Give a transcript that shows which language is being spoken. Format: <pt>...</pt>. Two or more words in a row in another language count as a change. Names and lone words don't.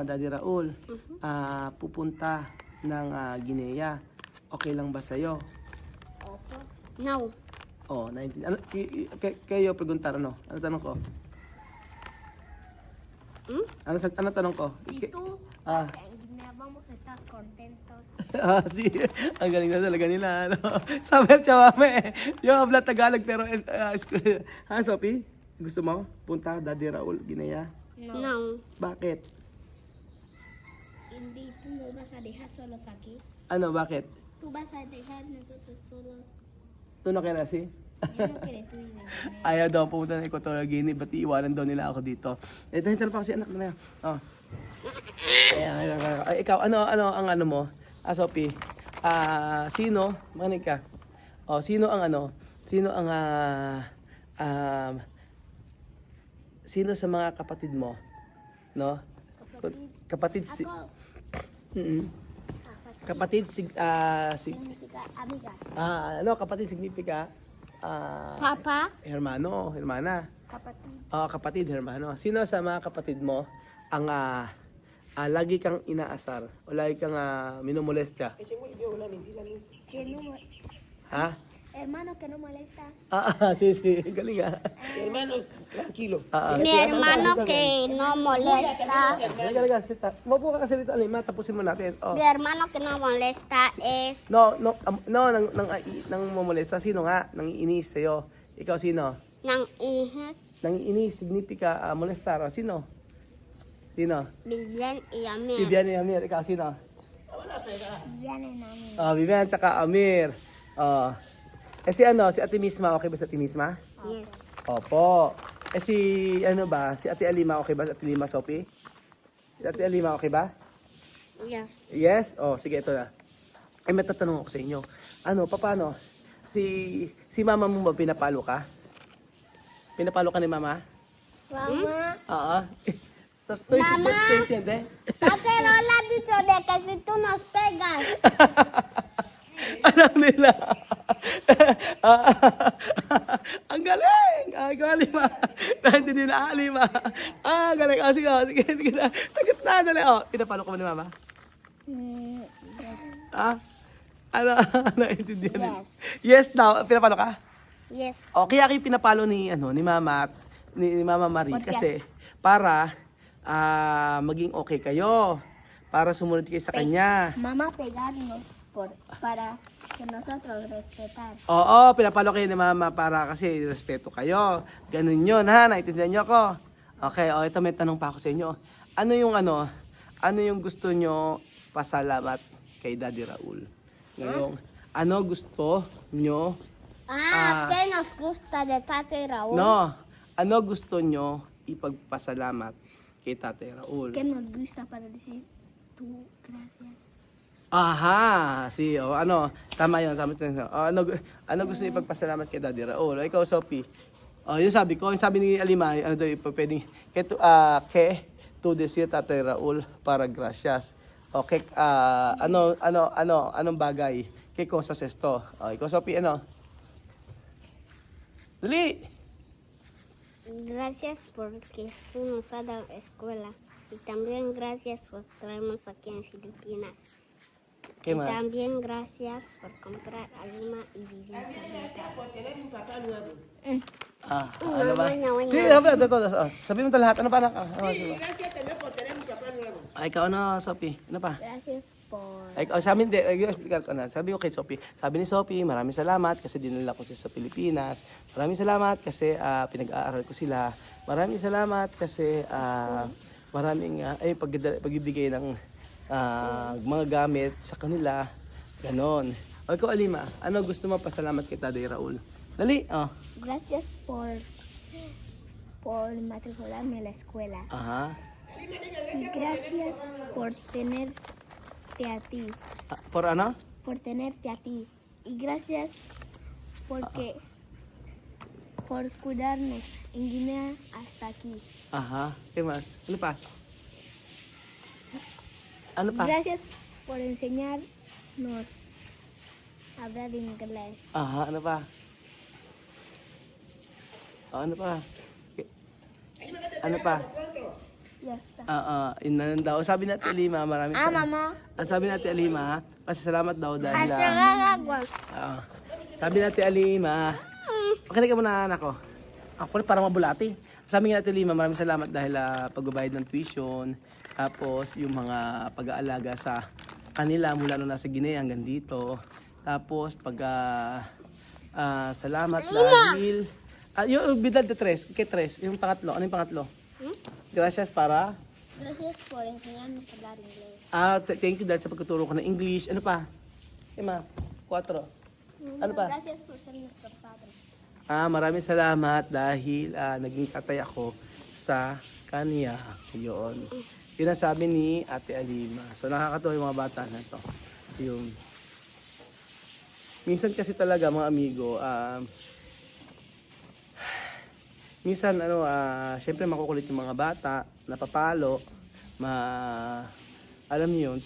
<tl>Daddy Raul, pupunta ng Guinea. Okay lang ba sa'yo? Opo. No. Oh, 19. Ano,</tl> <es>kayo preguntar,</es> <tl>ano? Ano tanong ko? Ano tanong ko?</tl> <es>Si tú, Ah, vamos a estar contentos. sí.</es> <tl>Ang galing na talaga nila, ano? Sabi siya, mame. Yung</tl> <es>habla Tagalog,</es> <tl>pero, ha, Sophie? Gusto mo? Punta, Daddy Raul, Guinea?</tl> <es>No.</es> <tl>Bakit? Hindi,</tl> <es>tú no vas a dejar solos aquí.</es> <tl>Ano, bakit?</tl> <es>Tú vas a dejar nosotros solos.</es> <tl>Ito na kaya si?</tl> <es>Yo no quiero tú ir a Guinea.</es> <tl>Ayaw daw pumunta ng Equatorial Guinea, ba't iiwanan daw nila ako dito? Ito, hintan pa kasi anak na yan. Oh. Ay, ikaw, ano ang ano mo? Sophie, sino, makinig ka. Oh, sino ang ano? Sino ang, sino sa mga kapatid mo? No? Kapatid si... Ako, Mm-mm. Kapatid</tl> <es>significa amiga.</es> <tl>ano, kapatid signifika? Papa.</tl> <es>Hermano, hermana.</es> <tl>Kapatid. Kapatid, hermano. Sino sa mga kapatid mo ang lagi kang inaasar o lagi kang minumolesta?</tl> <es>Que no,</es> <tl>Ha?</tl> <es>hermano que no molesta. Sí. Galing Hermano, tranquilo. Mi hermano que no molesta.</es> <tl>Galing. Mabuo ka kasi dito, Alima. Tapusin mo natin. Oh.</tl> <es>Mi hermano que no molesta es No,</es> <tl>nang mamolesta. Sino nga? Nang iinis sa'yo. Ikaw sino? ng hija Nang iinis,</tl> <es>signifika molestar.</es> <tl>Sino? Sino?</tl> <es>Vivian y Amir.</es> <tl>Vivian y Amir. Ikaw sino?</tl> <es>Vivian y Amir.</es> <tl>Vivian tsaka Amir. Si Ate Misma, okay ba si Ate Misma? Yes. Opo. Si Ate Alima, okay ba si Ate Alima, Sophie? Si Ate Alima, okay ba? Yes. Yes? Sige, ito na. May tatanong ako sa inyo. Paano? Si mama mo ba pinapalo ka? Pinapalo ka ni mama? Mama. Oo. Tapos, Mama!</tl> <es>entiende? Tate Lola ha dicho de que si tú nos pegas.</es> <tl>Alam nila. Ang galing! Alima. Naintindihan na, Alima. Galing. Sige na. Sagot na, dali. Pinapalo ka ba ni mama? Yes. Naintindihan nila. Yes daw. Pinapalo ka? Yes. Kaya kayo pinapalo ni Mama at ni Mama Marie kasi para maging okay kayo. Para sumunod kayo sa kanya.</tl> <es>Mama pegarnos para que nosotros respetar.</es> <tl>Oo, pinapalo kayo ni Mama para kasi respeto kayo. Ganun yun, ha? Naintindihan niyo ako? Okay, ito may tanong pa ako sa inyo. Ano yung gusto nyo pasalamat kay Daddy Raul? Ngayong, ano gusto nyo?</tl> <es>¿Qué nos gusta de Tate Raúl?</es> <tl>No, ano gusto nyo ipagpasalamat kay Tate Raul?</tl> <es>¿Qué nos gusta para decir tú gracias?</es> <tl>Aha, tama yun, tama yun. Ano gusto niyo ipagpasalamat kay Daddy Raul? Ikaw, Sophie. Yung sabi ni Alima, pwedeng,</tl> <es>to decir Tate Raul para gracias.</es> <tl>Okay, anong bagay?</tl> <es>¿Qué cosas esto?</es> <tl>Ikaw, Sophie, Dali!</tl> <es>Gracias porque tú nos has dado escuela. Y también gracias por traernos aquí en Filipinas. ¿Qué y más? también gracias por comprar a Lima y vivir</es> <tl>Ano ba? Sige, sabi mo ito lahat. Ano pa? Ikaw, Sophie? Ano pa?</tl> <es>Gracias por...</es> <tl>Sa amin, explicar ko na. Sabi ko kay Sophie. Sabi ni Sophie, maraming salamat kasi dinala ko siya sa Pilipinas. Maraming salamat kasi pinag-aaral ko sila. Maraming salamat kasi maraming pagbibigay ng mga gamit sa kanila. Ganon. O ikaw, Alima, ano gusto mo pasalamat kay Tatay Raul? Dali, oh.</tl> <es>Gracias por matricularme a la escuela. Aha. Y gracias por tenerte a ti.</es> <tl>For ano?</tl> <es>Por tenerte a ti. Y gracias porque por cuidarnos en Guinea hasta aquí. Aha. ¿Qué más?</es> <tl>Ano pa? Ano pa?</tl> <es>Gracias por enseñarnos a hablar inglés.</es> <tl>Aha. Ano pa? Ano pa? Ano pa?</tl> <es>Ya está.</es> <tl>Yun na lang daw. Sabi natin Alima, maraming Mama. Sabi natin Alima, kasi salamat daw dahil agua. sabi natin Alima, makinig ka muna anak ko. Ako na parang mabulati. Sabi nga natin Alima, maraming salamat dahil pagbabayad ng tuition, tapos yung mga pag-aalaga sa kanila mula nung nasa Guinea hanggang dito. Tapos salamat dahil yung</tl> <es>bidal de tres,</es> <tl>kay tres, yung pangatlo. Ano yung pangatlo?</tl> <es>Gracias para Gracias por enseñarnos a hablar inglés.</es> <en>thank you</en> <tl>dahil sa pagtuturo ko ng English. Ano pa? Ima, 4. Ano pa?</tl> <es>Gracias por ser nuestro padre.</es> <tl>Maraming salamat dahil naging tatay ako sa kanya. Yun. Yun ang sabi ni Ate Alima. So nakakatuwa yung mga bata na to. Yung minsan kasi talaga mga amigo, minsan syempre makukulit yung mga bata, napapalo, alam niyo yun.</tl>